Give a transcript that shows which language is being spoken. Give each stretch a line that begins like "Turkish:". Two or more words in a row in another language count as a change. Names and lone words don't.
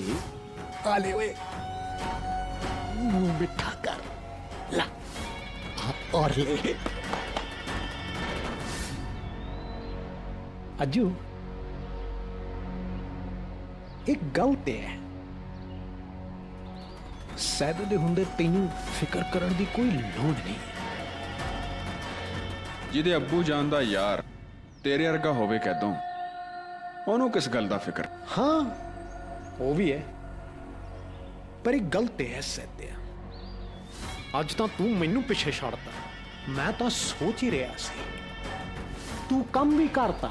Punjabi: ਆ ਲੈ ਓਏ ਮੂੰਹ ਮਿੱਠਾ ਕਰ ਲਾ ਔਰ ਲੈ। ਅੱਜੂ ਏਕ ਗੱਲ ਤੇ ਹੈ, ਸੈਦ ਦੇ ਹੁੰਦੇ ਤੈਨੂੰ ਫ਼ਿਕਰ ਕਰਨ ਦੀ ਕੋਈ ਲੋੜ ਨਹੀਂ। ਜਿਹਦੇ ਅੱਬੂ ਜਾਨ ਦਾ ਯਾਰ ਤੇਰੇ ਵਰਗਾ ਹੋਵੇ ਕਹਿ ਦੋ, ਓਨੂੰ ਕਿਸ ਗੱਲ ਦਾ ਫ਼ਿਕਰ? ਹਾਂ ਵੋ ਭੀ ਹੈ, ਪਰ ਏਕ ਗੱਲ ਤੇ ਹੈ ਸੈਦਿਆ, ਅੱਜ ਤਾਂ ਤੂੰ ਮੈਨੂੰ ਪਿੱਛੇ ਛੱਡਤਾ, ਮੈਂ ਤਾਂ ਸੋਚ ਹੀ ਰਿਹਾ ਸੀ ਤੂੰ ਕੰਮ ਭੀ ਕਰਤਾ।